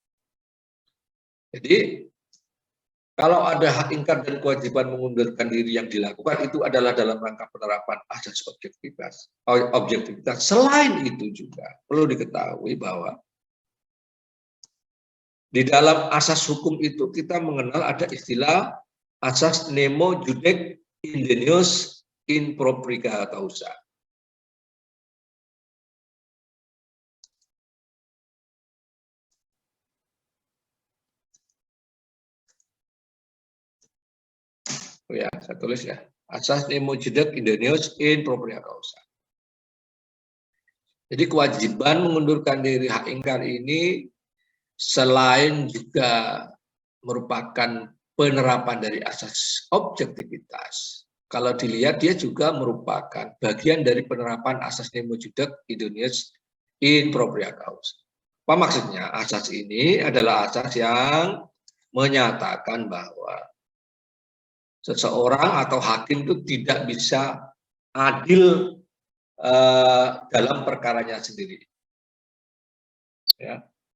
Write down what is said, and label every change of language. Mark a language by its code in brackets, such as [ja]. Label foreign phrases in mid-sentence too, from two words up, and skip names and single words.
[id] Jadi kalau ada hak ingkar dan kewajiban mengundurkan diri yang dilakukan itu adalah dalam rangka penerapan asas objektivitas. Selain itu juga perlu diketahui bahwa di dalam asas hukum itu kita mengenal ada istilah asas [la] nemo judec indenius in propria causa. [id] Ya, saya tulis ya. [la] Asas nemo judec indenius in propria causa. [id] Jadi kewajiban mengundurkan diri hak ingkar ini selain juga merupakan penerapan dari asas objektivitas, kalau dilihat dia juga merupakan bagian dari penerapan asas [la] nemo judec indenius in propria causa. [id] Apa maksudnya? Asas ini adalah asas yang menyatakan bahwa seseorang atau hakim itu tidak bisa adil dalam perkaranya sendiri. Ya.